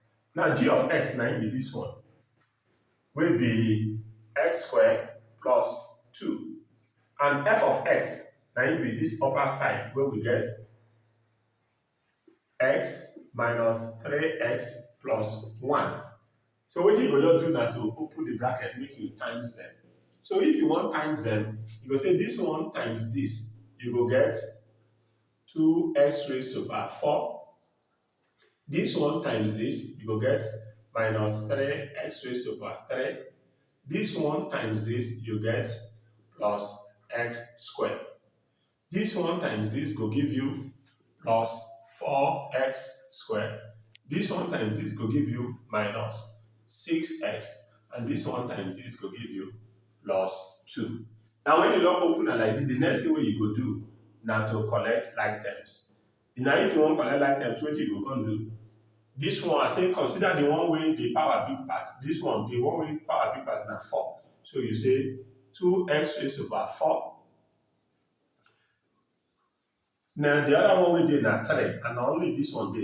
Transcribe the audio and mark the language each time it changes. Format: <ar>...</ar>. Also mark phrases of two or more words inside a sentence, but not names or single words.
<pcm>Now g of x na im be this one, wey be x squared plus 2. And f of x na im be this upper side wey we get x minus 3x plus 1. So wetin you go just do na to open the bracket, make you times them. So if you want times them, you go say this one times this, you go get 2x raised to power 4. This one times this, you go get minus 3x raised to power 3. This one times this, you get plus x squared. This one times this go give you plus 4x squared. This one times this go give you minus 6x. And this one times this go give you plus 2. Now when you don't open it like this, the next thing wey you go do na to collect like terms. Now if you wan collect like terms, wetin you go come do? This one, I say consider the one wey the power big pass. This one, the one wey power big pass na 4. So you say 2x raised to power 4. Now the other one wey dey na 3, and na only this one dey.</pcm>